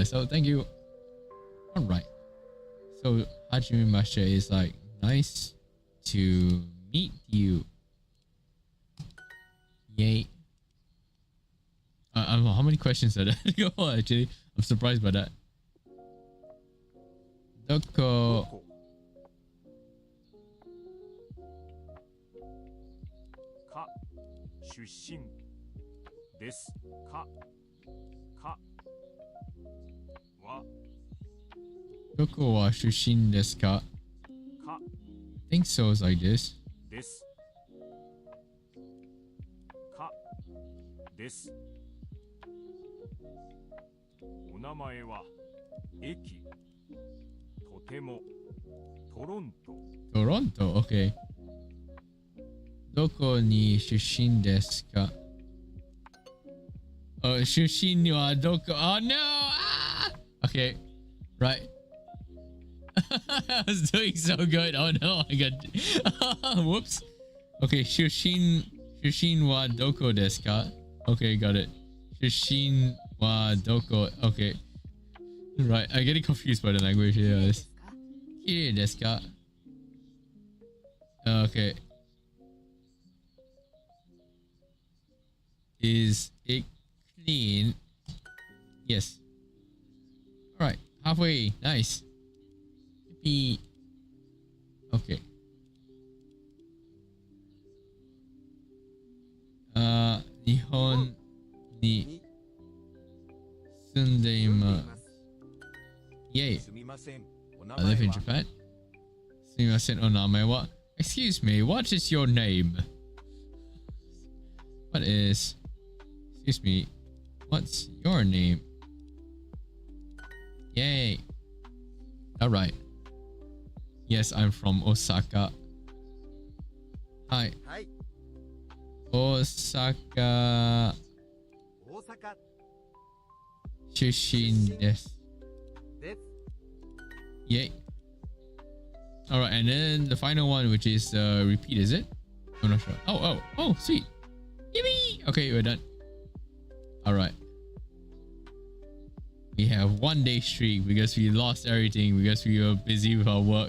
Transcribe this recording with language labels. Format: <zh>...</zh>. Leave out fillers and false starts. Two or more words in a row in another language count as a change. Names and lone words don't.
<en>So, thank you. Alright. So, Hajimemashite is, like, nice to meet you. Yay. I don't know how many questions are there go on, actually. I'm surprised by that.</en> <ja>Doko. Ka. 出身。ですか. か。は. どこは出身ですか？か.</ja> <en>I think so. It's like this.</en> <ja>です。か. Desu. お名前は駅. Totemo. Toronto. Toronto, okay. どこに出身ですか? Oh, 出身はどこ.</ja> <en>Oh no! Ah! Okay, right. I was doing so good. Oh no, I got whoops. Okay,</en> <ja>出身はどこですか?</ja> <en>Okay, got it.</en> <ja>出身はどこ.</ja> <en>Okay. Right, I'm getting confused by the language here.</en> <ja>きれいですか?</ja> <en>Okay. Is it clean? Yes. Alright, halfway. Nice.</en> <ja>Okay. 日本に住んで Yay.</ja> <en>I live in Japan.</en> <ja>すみません お名前は.</ja> <en>Excuse me, what is your name? Excuse me, what's your name? Yay. Alright. Yes, I'm from Osaka. Hi. Hi. Osaka. Osaka.</en> <ja>出身です.</ja> <en>Yay. Alright, and then the final one, which is repeat, is it? I'm not sure. Oh, sweet. Yippee! Okay, we're done. Alright. We have 1 day streak because we lost everything because we were busy with our work.</en>